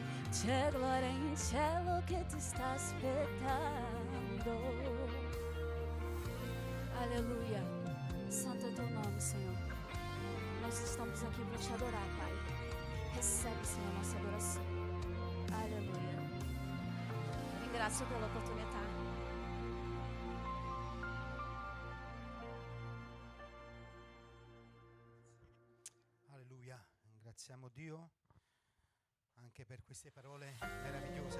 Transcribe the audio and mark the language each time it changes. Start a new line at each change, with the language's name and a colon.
Italian: C'è gloria in cielo che ti sta aspettando.
Portuguese: Aleluia. Santo é o teu nome, Senhor. Nós estamos aqui para te adorar, Pai. Recebe, Senhor, a nossa adoração. Aleluia.
Italian: Ringrazio per l'opportunità. Alleluia. Ringraziamo Dio anche per queste parole meravigliose.